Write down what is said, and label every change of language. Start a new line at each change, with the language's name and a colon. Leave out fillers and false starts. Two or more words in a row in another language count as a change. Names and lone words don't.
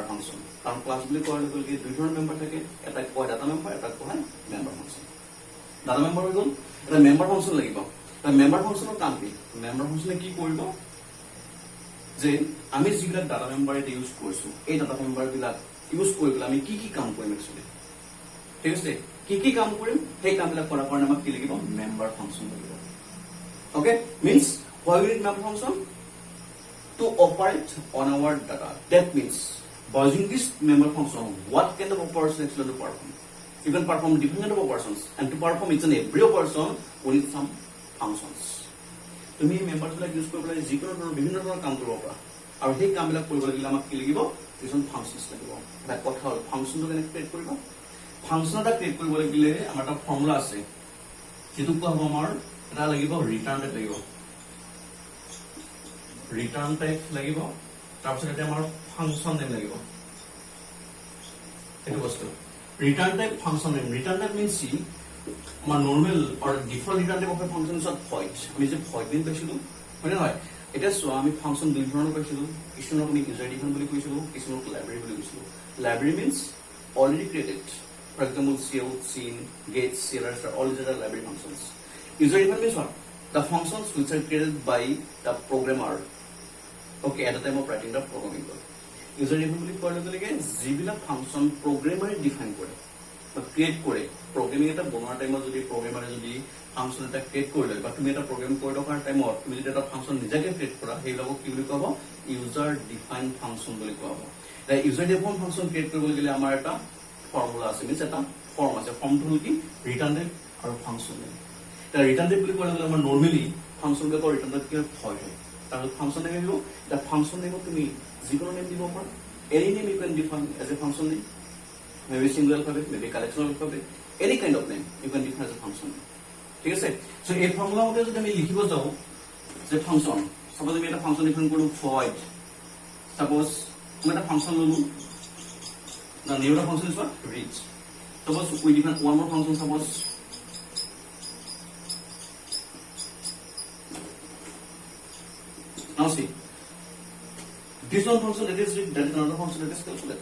Assamese: ফাংচন কাৰণ ক্লাছ বুলি কোৱাৰ লগে লগে দুই ধৰণৰ মেম্বাৰ থাকে এটা কয়
English: data member
Assamese: এটা কয়
English: member function data member
Assamese: হৈ গ'ল এটা
English: member function
Assamese: লাগিব এটা
English: member functionৰ
Assamese: কাম কি
English: member functionে
Assamese: কি কৰিব যে আমি যিবিলাক
English: data member
Assamese: এটা ইউজ কৰিছো এই
English: data member
Assamese: বিলাক ইউজ কৰি পেলাই আমি কি কি কাম কৰিম একচুৱেলি ঠিক আছে কি কাম কৰিম সেই কামবিলাক কৰাৰ কাৰণে আমাক কি লাগিব
English: member function
Assamese: লাগিব
English: okay means why we need member function to operate on our data that means by using this member function what kind of operation actually to perform you can perform different kind of operations and to perform each and every operation we need some functions
Assamese: তুমি মেম্বাৰছ বিলাক ইউজ কৰি পেলাই যিকোনো ধৰণৰ বিভিন্ন ধৰণৰ কাম কৰিব পাৰা আৰু সেই কামবিলাক কৰিব লাগিলে আমাক কি লাগিব কিছুমান ফাংচনছ লাগিব এটা কথা হ'ল ফাংচনটো কেনেকৈ ক্ৰিয়েট কৰিবা ফাংচন এটা ক্ৰিয়েট কৰিব লাগিলে আমাৰ এটা ফৰ্মুলা আছে যেটো কোৱা হ'ব আমাৰ এটা লাগিব
English: return type
Assamese: লাগিব তাৰপিছত এটা আমাৰ
English: function name
Assamese: লাগিব সেইটো বস্তু
English: return type function name return type means see আমাৰ normal or default return type of a function is void
Assamese: আমি যে void দিন পাইছিলো হয় নহয় এটা সো আমি ফাংশন দুই ধৰণৰ পাইছিলো কিছুমান আমি
English: user define
Assamese: বুলি কৈছিলো কিছুমান লাইব্ৰেৰী বুলি কৈছিলো লাইব্ৰেৰী
English: means already created for example cout scene get CLRs are all these are library functions user defined means what the functions which are created by the programmer okay at the time of writing the programming code user defined
Assamese: বুলি কোৱাৰ লগে লগে যিবিলাক ফাংচন প্ৰগ্ৰেমাৰে ডিফাইন কৰে বা ক্ৰিয়েট কৰে প্ৰগ্ৰামিং এটা বনোৱাৰ টাইমত যদি প্ৰগ্ৰেমাৰে যদি ফাংচন এটা ক্ৰিয়েট কৰি লয় বা তুমি এটা প্ৰগ্ৰাম কৰি থকাৰ টাইমত তুমি যদি এটা ফাংচন নিজাকে ক্ৰিয়েট কৰা সেইবিলাকক কি বুলি কোৱা হ'ব
English: user define function
Assamese: বুলি কোৱা হ'ব এই
English: user define function
Assamese: ক্ৰিয়েট কৰিবলৈ গ'লে আমাৰ এটা ফৰ্মুলা আছে মিন্স এটা ফৰ্ম আছে ফৰ্মটো হ'ল কি
English: return type and function name
Assamese: এটা
English: return type
Assamese: বুলি কোৱাৰ লগে আমাৰ নৰ্মেলি ফাংচন বিলাকৰ
English: return type
Assamese: কি হয় তাৰপিছত
English: function name
Assamese: আহিব এটা
English: function nameত
Assamese: তুমি যিকোনো নেম দিব পাৰা
English: any name you can define as a function name maybe single alphabet maybe collection of alphabet any kind of name you can define as a function name
Assamese: ঠিক আছে সো এই ফর্মুলা মতে যদি আমি লিখিব যাও যে ফাংশন সাপোজ আমি এটা ফাংশন ডিফাইন কৰো void সাপোজ আমি এটা ফাংশন ললো
English: the name of the function is what reach suppose we define one more function suppose now see this one function that is read, that is another function that is calculate.